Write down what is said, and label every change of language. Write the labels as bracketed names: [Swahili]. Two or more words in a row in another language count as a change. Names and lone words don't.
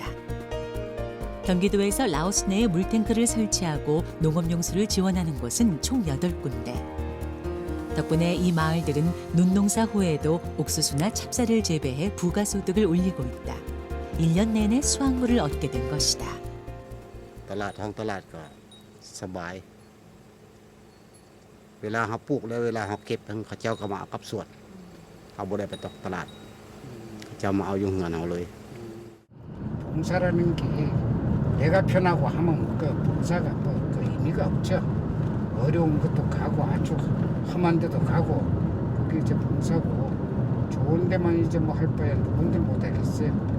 [Korean] 경기도에서 라오스 내에 물탱크를 설치하고 농업용수를 지원하는 곳은 총 8군데. 덕분에 이 마을들은 눈농사 후에도 옥수수나 찹쌀을 재배해 부가소득을 올리고 있다. 1년 내내 수확물을 얻게 된 것이다. [Lao] ຕະຫຼາດທ້ອງຕະຫຼາດກໍສະບາຍເວລາເຂົາປູກແລ້ວເວລາເຂົາເກັບເຂົາເຈົ້າກໍມາເອົາກັບສວນເຂົາບໍ່ໄດ້ໄປຕົກຕະຫຼາດເຂົາເຈົ້າມາເອົາຢູ່ເຮືອນເອົາເລີຍ [Korean] 봉사라는 게 내가 편하고 하면 그 봉사가 그 의미가 없죠. 어려운 것도 가고 아주 험한 데도 가고 그게 이제 봉사고 좋은 데만 이제 뭐 할 바에 누군데 못 하겠어요.